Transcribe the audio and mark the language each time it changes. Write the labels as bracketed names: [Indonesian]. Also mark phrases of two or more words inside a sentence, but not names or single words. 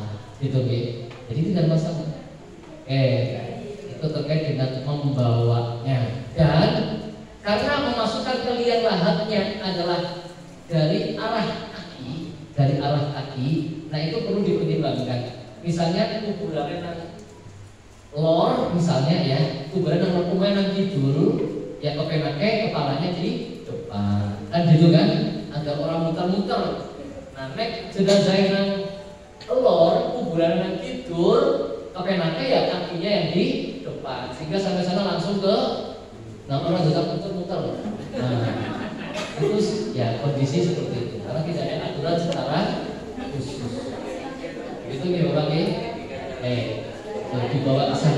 [Indonesian] Gitu, jadi tidak ada masalah. Itu terkait dengan membawanya. Dan karena memasukkan ke liang lahatnya adalah dari arah kaki, nah itu perlu dipertimbangkan. Misalnya kuburan [Javanese] nang lor, [Indonesian] misalnya ya, kuburan [Javanese] nang lor nang kidul, ya kepenake [Indonesian] kepalanya di depan, kan gitu kan? Ada orang muter-muter. Nah, [Javanese] nek jenazah nang lor, kuburan nang kidul, kepenake [Indonesian] ya kakinya yang di depan, sehingga sampai sana langsung ke, nah orang juga muter-muter. Nah, itu ya kondisi seperti itu, karena tidak ada aturan secara khusus. Itu nih orang dibawa ke sana.